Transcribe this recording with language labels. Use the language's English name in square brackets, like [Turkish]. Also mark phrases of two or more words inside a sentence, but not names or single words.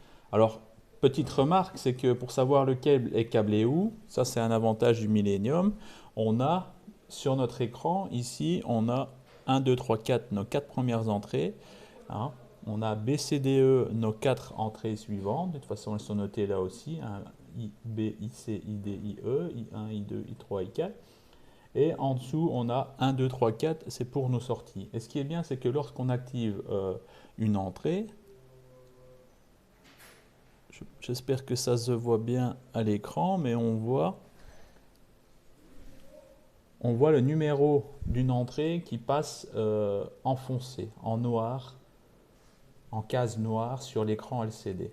[French] Alors, petite remarque, c'est que pour savoir lequel est câblé où, ça c'est un avantage du Millennium, on a sur notre écran, ici, on a 1, 2, 3, 4, nos quatre premières entrées. Hein. On a B, C, D, E, nos quatre entrées suivantes. De toute façon, elles sont notées là aussi. Hein. I, B, I, C, I, D, I, E, I1, I2, I3, I4. Et en dessous, on a 1, 2, 3, 4, c'est pour nos sorties. Et ce qui est bien, c'est que lorsqu'on active une entrée, j'espère que ça se voit bien à l'écran, mais on voit le numéro d'une entrée qui passe en foncé, en noir, en case noire sur l'écran LCD.